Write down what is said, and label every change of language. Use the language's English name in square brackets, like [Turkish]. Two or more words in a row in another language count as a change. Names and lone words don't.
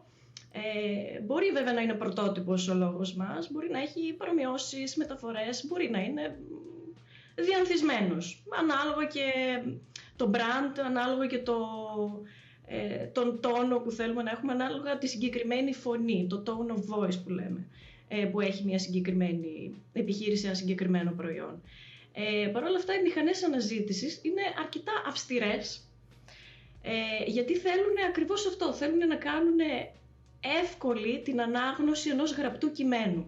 [Greek] Μπορεί βέβαια να είναι πρωτότυπος ο λόγος μας, μπορεί να έχει παρομοιώσεις, μεταφορές, μπορεί να είναι διανθισμένος. Ανάλογα και το brand, ανάλογα και τον τόνο που θέλουμε να έχουμε, ανάλογα τη συγκεκριμένη φωνή, το [English] tone of voice [Greek] που λέμε, που έχει μια συγκεκριμένη επιχείρηση, ένα συγκεκριμένο προϊόν. Παρ' όλα αυτά οι μηχανές αναζήτησης είναι αρκετά αυστηρές, γιατί θέλουν ακριβώς αυτό, θέλουν να κάνουν εύκολη την ανάγνωση ενός γραπτού κειμένου.